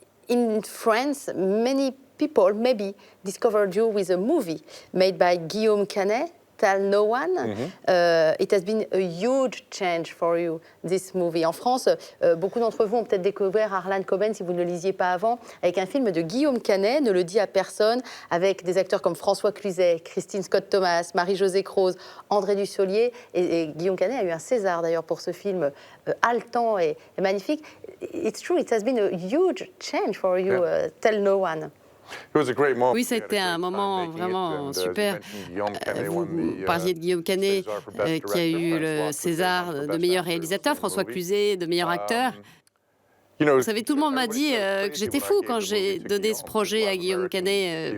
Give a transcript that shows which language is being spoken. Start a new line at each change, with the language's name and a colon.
English: In France, many people maybe discovered you with a movie made by Guillaume Canet, Tell No One. It has been a huge change for you, this movie.
French: En France, beaucoup d'entre vous ont peut-être découvert Harlan Coben, si vous ne le lisiez pas avant, avec un film de Guillaume Canet, Ne le dit à personne, avec des acteurs comme François Cluzet, Christine Scott-Thomas, Marie-Josée Croze, André Dussolier. Et Guillaume Canet a eu un César d'ailleurs pour ce film haletant et magnifique.
English: It's true, it has been a huge change for you, Tell No One.
French: Oui, c'était un moment vraiment super. Vous parliez de Guillaume Canet, qui a eu le César de meilleur réalisateur, François Cluzet de meilleur acteur. Vous savez, tout le monde m'a dit que j'étais fou quand j'ai donné ce projet à Guillaume Canet.